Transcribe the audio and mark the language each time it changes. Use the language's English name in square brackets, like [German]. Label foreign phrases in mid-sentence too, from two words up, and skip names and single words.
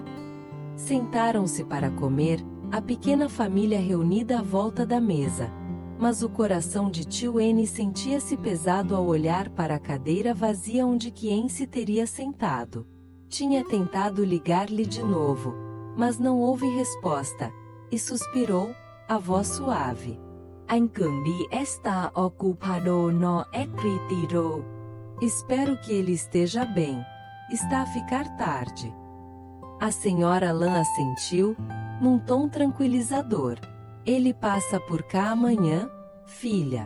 [Portuguese] Sentaram-se para comer, a pequena família reunida à volta da mesa. Mas o coração de tio N sentia-se pesado ao olhar para a cadeira vazia onde Kien se teria sentado. Tinha tentado ligar-lhe de novo, mas não houve resposta. e suspirou, a voz suave. Anh Cường đi está ocupado no escritório. Espero que ele esteja bem. Está a ficar tarde. A senhora Lan assentiu, num tom tranquilizador. Ele passa por cá amanhã, filha.